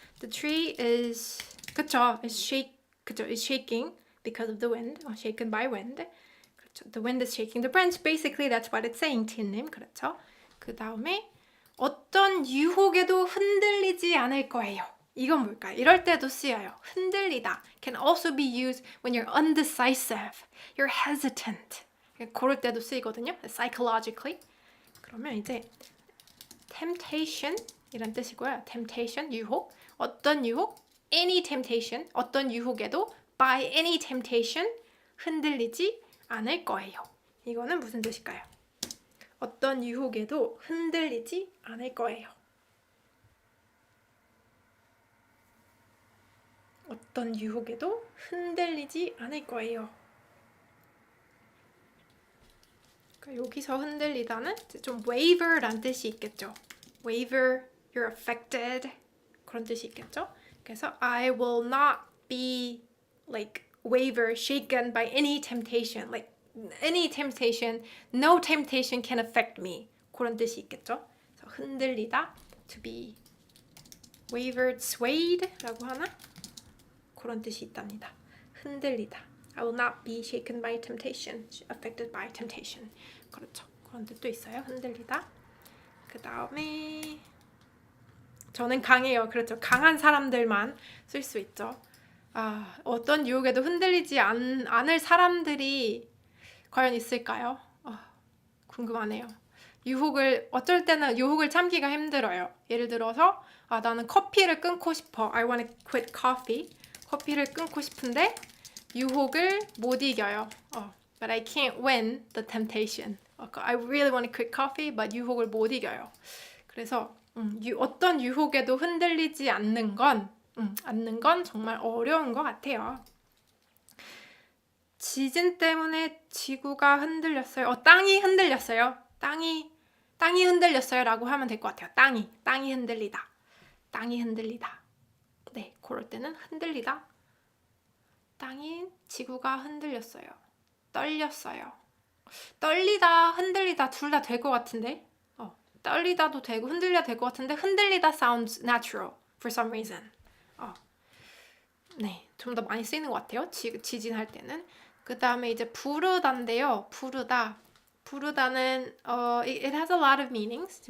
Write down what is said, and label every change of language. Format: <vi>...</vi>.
<en>The tree is, is shaking because of the wind, or shaken by wind.</en> <ko>그렇죠.</ko> <en>The wind is shaking the branch. Basically, that's what it's saying, 티님.</en> <ko>그렇죠. 그 다음에 어떤 유혹에도 흔들리지 않을 거예요. 이건 뭘까요? 이럴 때도 쓰여요.</ko> <en>흔들리다 can also be used when you're undecisive, you're hesitant.</en> <ko>그럴 때도 쓰이거든요.</ko> <en>Psychologically.</en> <ko>그러면 이제 temptation 이란 뜻이고요. temptation, 유혹. 어떤 유혹?</ko> <en>any temptation.</en> <ko>어떤 유혹에도</ko> <en>by any temptation</en> <ko>흔들리지 않을 거예요. 이거는 무슨 뜻일까요? 어떤 유혹에도 흔들리지 않을 거예요. 어떤 유혹에도 흔들리지 않을 거예요. 그러니까 여기서 흔들리다는 좀 waver란 뜻이 있겠죠.</ko> <en>waver, you're affected</en> <ko>그런 뜻이 있겠죠.</ko> <en>그래서 I will not be like waver, shaken by any temptation. Like any temptation, no temptation can affect me.</en> <ko>그런 뜻이 있겠죠. 그래서 흔들리다,</ko> <en>to be wavered, swayed</en> <ko>라고 하나? 그런 뜻이 있답니다. 흔들리다.</ko> <en>I will not be shaken by temptation, affected by temptation.</en> <ko>그렇죠. 그런 뜻도 있어요. 흔들리다. 그 다음에 저는 강해요. 그렇죠. 강한 사람들만 쓸 수 있죠. 어떤 유혹에도 흔들리지 않을 사람들이 과연 있을까요? 궁금하네요. 어쩔 때는 유혹을 참기가 힘들어요. 예를 들어서 나는 커피를 끊고 싶어.</ko> <en>I want to quit coffee.</en> <ko>커피를 끊고 싶은데 유혹을 못 이겨요.</ko> <en>But I can't win the temptation. I really want to quit coffee, but</en> <ko>유혹을 못 이겨요. 그래서 어떤 유혹에도 흔들리지 않는 건 정말 어려운 것 같아요. 지진 때문에 지구가 흔들렸어요. 땅이 흔들렸어요. 땅이 흔들렸어요 라고 하면 될 것 같아요. 땅이 흔들리다. 땅이 흔들리다. 네, 그럴 때는 흔들리다. 지구가 흔들렸어요. 떨렸어요. 떨리다, 흔들리다 둘 다 될 것 같은데? 떨리다도 되고 흔들려도 될 것 같은데 흔들리다</ko> <en>sounds natural for some reason.</en> <ko>네, 좀 더 많이 쓰이는 것 같아요. 지진할 때는. 그 다음에 이제 부르다인데요.</ko> <en>부르다는 it has a lot of meanings.</en>